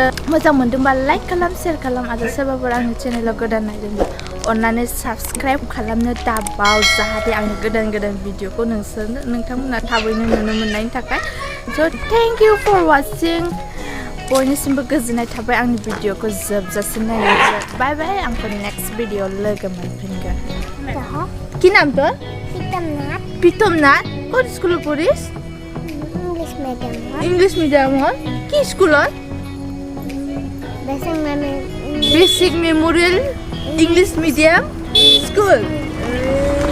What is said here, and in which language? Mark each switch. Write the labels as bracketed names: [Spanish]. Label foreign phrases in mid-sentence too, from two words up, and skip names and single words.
[Bodo] मोजां मोनदोंबा लाइक खालाम शेयार खालाम आरो सोरबाफोर आंनि चेनेलाव गोदान नायदोंबा अननानै साबस्क्राइब खालामनो दाबाव जाहाथे आंनि गोदान भिडिअखौ नोंथांमोना थाबैनो नुनो मोननायनि थाखाय स' [English] thank you for watching [Bodo] बयनिसिमबो गोजोननाय थाबाय आंनि भिडिअखौ जोबजासिम नायनो [English] bye bye [Bodo] आंखौ [English] next video [Bodo] लोगो मोनफिनगोन [Bangla] কি নাম তোর প্রীতমনাথ কোন স্কুলে পড়িস ইংলিশ মিডিয়ামত কি স্কুলত বেসিক মেমোরিয়াল ইংলিশ মিডিয়াম স্কুল